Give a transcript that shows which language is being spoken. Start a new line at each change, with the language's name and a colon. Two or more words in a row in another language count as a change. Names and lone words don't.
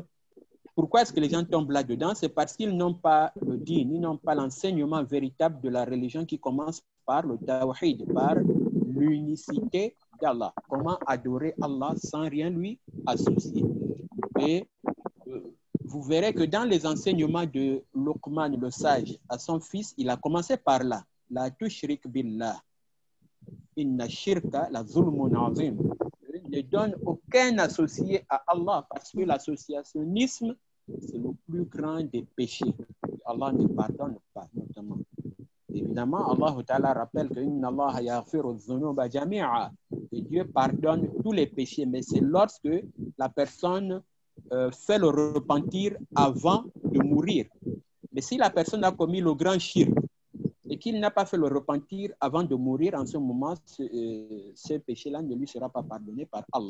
French: Pourquoi est-ce que les gens tombent là-dedans? C'est parce qu'ils n'ont pas le din, ils n'ont pas l'enseignement véritable de la religion qui commence par le tawhid, par l'unicité d'Allah. Comment adorer Allah sans rien lui associer. Et vous verrez que dans les enseignements de Luqman, le sage, à son fils, il a commencé par là.
Arabic: لا تشرك بالله. إن الشرك لظلم عظيم.
French: Ne donne aucun associé à Allah parce que l'associationnisme, c'est le plus grand des péchés. Allah ne pardonne pas, notamment. Évidemment, Allah Ta'ala rappelle que
Arabic: إن الله يغفر الذنوب جميعا,
French: que Dieu pardonne tous les péchés, mais c'est lorsque la personne fait le repentir avant de mourir. Mais si la personne a commis le grand shirk et qu'il n'a pas fait le repentir avant de mourir, en ce moment, ce péché-là ne lui sera pas pardonné par Allah.